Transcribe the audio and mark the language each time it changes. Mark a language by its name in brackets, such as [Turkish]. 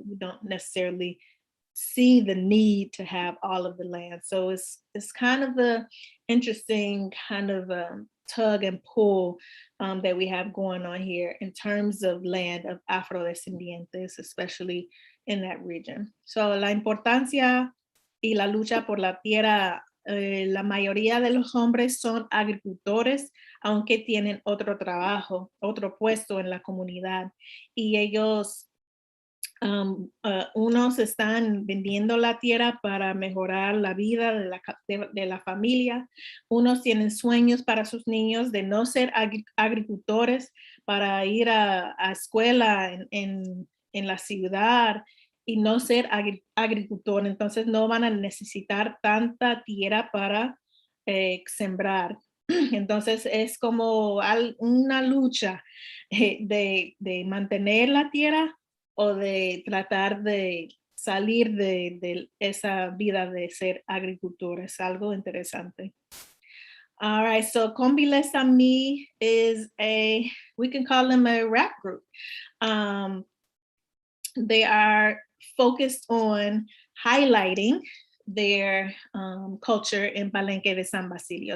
[English] We don't necessarily see the need to have all of the land. So it's kind of a interesting kind of tug and pull that we have going on here in terms of land of afrodescendientes, especially in that region. [Spanish] So la importancia y la lucha por la tierra, la mayoría de los hombres son agricultores, aunque tienen otro trabajo, otro puesto en la comunidad. Y ellos unos están vendiendo la tierra para mejorar la vida de la familia, unos tienen sueños para sus niños de no ser agricultores, para ir a escuela en la ciudad y no ser agricultor, entonces no van a necesitar tanta tierra para sembrar. Entonces es como una lucha de mantener la tierra o de tratar de salir de esa vida de ser agricultor. Es algo interesante. [English] All right, so Combiles a mí is we can call them a rap group. They are focused on highlighting their culture in Palenque de San Basilio.